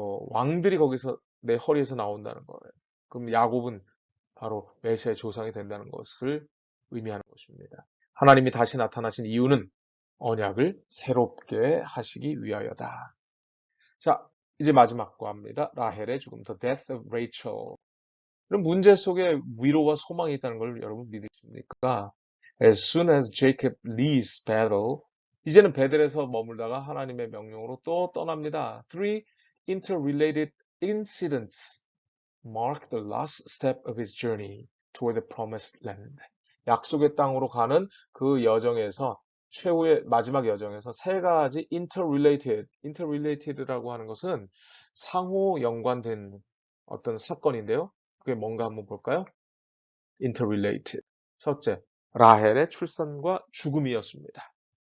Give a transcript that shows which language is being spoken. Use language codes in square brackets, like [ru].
[ko] 왕들이 거기서 내 허리에서 나온다는 거예요. 그럼 야곱은 바로 메시아의 조상이 된다는 것을 의미하는 것입니다. 하나님이 다시 나타나신 이유는 언약을 새롭게 하시기 위하여다. 자, 이제 마지막 거합니다. 라헬의 죽음, The Death of Rachel. 이런 문제 속에 위로와 소망이 있다는 걸 여러분 믿으십니까? [en] As soon as Jacob leaves Bethel, [ko] 이제는 베델에서 머물다가 하나님의 명령으로 또 떠납니다. [en] Three interrelated incidents mark the last step of his journey toward the promised land. [ko] 약속의 땅으로 가는 그 여정에서 최후의 마지막 여정에서 세 가지 interrelated라고 하는 것은 상호 연관된 어떤 사건인데요. 그게 뭔가 한번 볼까요? interrelated. 첫째, 라헬의 출산과 죽음이었습니다.